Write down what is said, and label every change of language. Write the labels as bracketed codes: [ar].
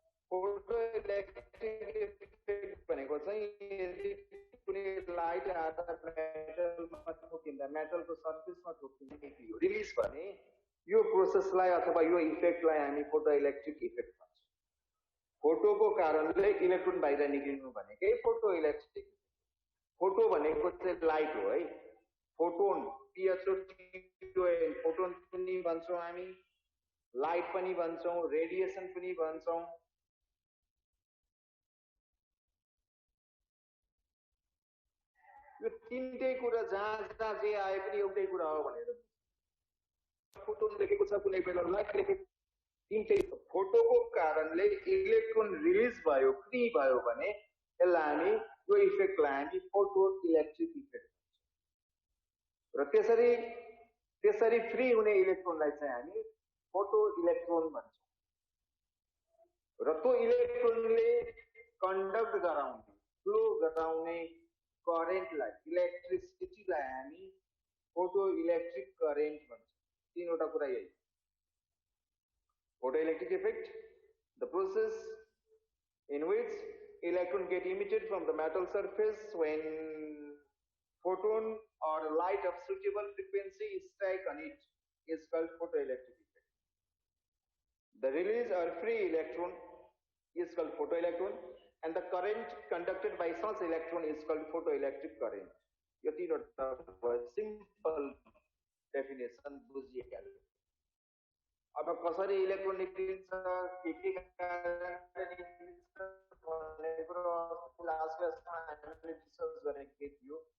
[ne] Photo electric effect भनेको चाहिँ यदि कुनै लाइट आएर मेटलमा ठोकिँदा मेटलको सर्फेसमा ठोकिँदा रिलिज भने यो प्रोसेसलाई अथवा यो इफेक्टलाई हामी फोटो इलेक्ट्रिक इफेक्ट भन्छौँ। फोटोको कारणले इलेक्ट्रोन बाहिर निक्लिनु भनेकै फोटो इलेक्ट्रिक। फोटो भनेको चाहिँ लाइट हो है। फोटोन PHOTON फोटोन पनि भन्छौँ हामी, लाइट पनि भन्छौँ, रेडिएसन पनि भन्छौँ। यो तीनटै कुरा जहाँ जे आए पनि एउटै कुरा हो भनेर फोटोन लेखेको छ, कुनै बेला लाइट लेखेको। तीनटै फोटोको कारणले इलेक्ट्रोन रिलिज भयो, फ्री भयो भने यसलाई हामी यो इफेक्टलाई हामी फोटो इलेक्ट्रिक इफेक्ट भन्छौँ। र त्यसरी फ्री हुने इलेक्ट्रोनलाई चाहिँ हामी फोटो इलेक्ट्रोन भन्छौँ। र त्यो इलेक्ट्रोनले कन्डक्ट गराउने, फ्लो गराउने करेन्टलाई, इलेक्ट्रिसिटीलाई हामी फोटो इलेक्ट्रिक करेन्ट भन्छौँ। तीनवटा कुरा यही। [en] Photoelectric effect, the process in which electron get emitted from the metal surface when photon or light of suitable frequency strike on it is called photoelectric effect. The release or free electron is called photoelectron and the current conducted by such electron is called photoelectric current. [ne] यो तीनवटा [en] simple definition [ne] बुझिहाल्यो। अब कसरी electron निक्लिन्छ, के कारणले निक्लिन्छ भन्ने कुरो लास्ट क्लासमा हामीले डिस्कस गरेको थियो।